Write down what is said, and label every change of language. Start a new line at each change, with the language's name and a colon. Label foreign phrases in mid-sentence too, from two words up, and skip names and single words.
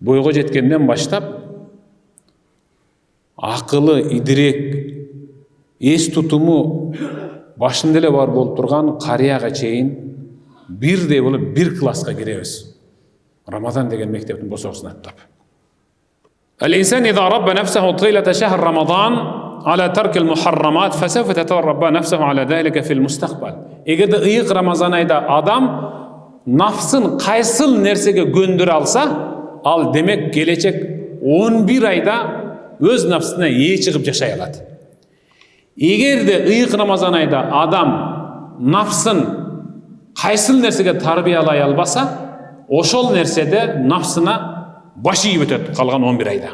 Kyrgyz: Бойго жеткенден баштап акылы, идирек, эс тутуму башында эле бар болуп турган карыяга чейин бирдей болуп бир класска киребиз. Рамазан деген мектептин босоосун аттап.
Arabic: الإنسان إذا ربى نفسه طيلة شهر رمضان على ترك المحرمات فسوف تتربى نفسه على ذلك في المستقبل.
Kyrgyz: Эгерде ыйык Рамазан айда адам нафсын кайсыл нерсеге көндүрө алса, ал демек келечек 11 айда өз нафсына ээ чыгып жашай алат. Эгерде ыйык Рамазан айда адам нафсын кайсыл нерсеге тарбиялай албаса, ошол нерседе нафсына баш ийип өтөт калган 11 айда.